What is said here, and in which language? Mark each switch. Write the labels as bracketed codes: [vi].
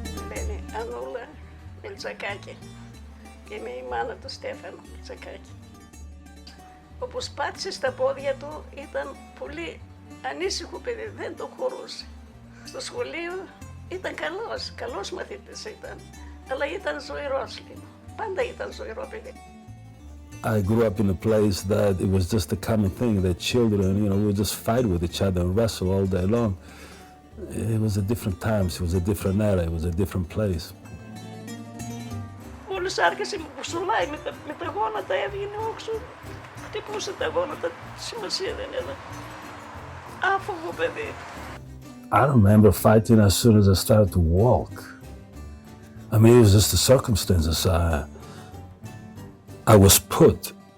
[el] Λένε Ανούλα Μιλτσακάκη και είμαι η μάνα του Στέφανου Μιλτσακάκη. Όπως πάτησε στα πόδια του ήταν πολύ ανήσυχο παιδί, δεν το χωρούσε. Στο σχολείο ήταν καλός μαθητής ήταν, αλλά ήταν ζωηρός λίγο. Πάντα ήταν ζωηρό παιδί. [en] I grew up in a place that it was just a common thing that children, we would just fight with each other and wrestle all day long. It was a different times, it was a different era, it was a different place. [el] Μόλις άρχισε με κουσουλάει με τα γόνατα, έβγαινε όξο, χτυπούσε τα γόνατα, σημασία δεν έδωσε. Άφοβο παιδί. [en] I remember fighting as soon as I started to walk. I mean, it was just the circumstances I was put.